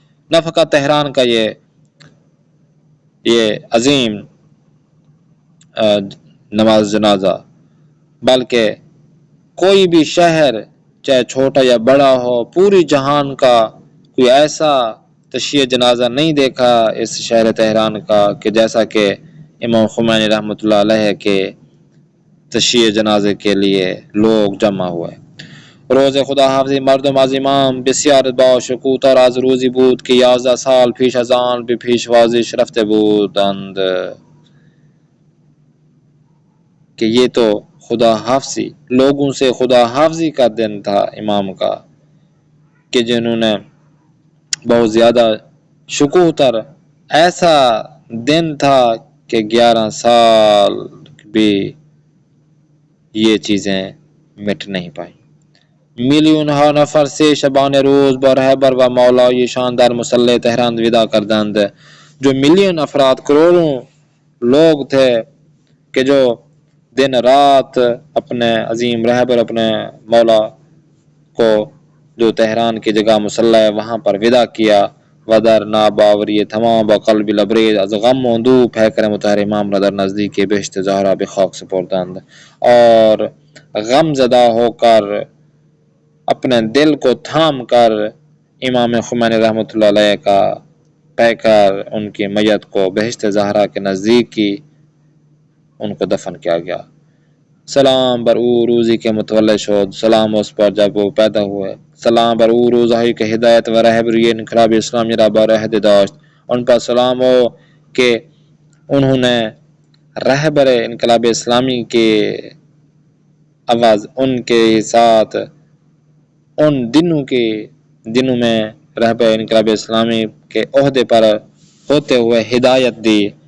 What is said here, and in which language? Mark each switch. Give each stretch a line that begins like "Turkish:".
Urdu: نہ فقط تہران کا یہ عظیم نماز جنازہ بلکہ کوئی بھی شہر چاہے چھوٹا یا بڑا ہو، پوری جہان کا کوئی ایسا تشیع جنازہ نہیں دیکھا اس شہر تہران کا کہ جیسا کہ امام خمینی رحمۃ اللہ علیہ کے تشیع جنازے کے لیے لوگ جمع ہوئے.
Persian: روز خدا حافظی مردم از امام بسیار با شکوه از روزی بود که 11 سال پیش از آن به پیشوازیش رفته بودند.
Urdu: کہ یہ تو خدا حافظی لوگوں سے خدا حافظی کا دن تھا امام کا کہ جنہوں نے بہت زیادہ شکوہ تر ایسا دن تھا کہ 11 سال بھی یہ چیزیں مٹ نہیں پائیں.
Persian: میلیون ها نفر 3 شبانه روز با رهبر و مولایشان در مسلح تهران ودا کردند.
Urdu: جو ملین افراد کروڑوں لوگ تھے کہ جو دن رات اپنے عظیم رہبر اپنے مولا کو جو تہران کی جگہ مسلح ہے وہاں پر ودا کیا.
Persian: ودر ناباوری تمام با قلب لبریز از غم و اندوه پیکر مطهر امام را در نزدیک بهشت زهرا به خاک سپردند
Urdu: اور غم زدہ ہو کر اپنے دل کو تھام کر امام خمینی رحمۃ اللہ علیہ کا پیکر ان کی میت کو بہشت زہرا کے نزدیک کی ان کو دفن کیا گیا.
Persian: سلام بر او روزی کے متولد شد،
Urdu: سلام اس پر جب وہ پیدا ہوئے،
Persian: سلام بر او روزهایی که هدایت و رهبری انقلاب اسلامی را بر عهده داشت.
Urdu: ان پر سلام ہو کہ انہوں نے رہبر انقلاب اسلامی کے عوض ان کے ساتھ ان دنوں میں رہبر انقلاب اسلامی کے عہدے پر ہوتے ہوئے ہدایت دی.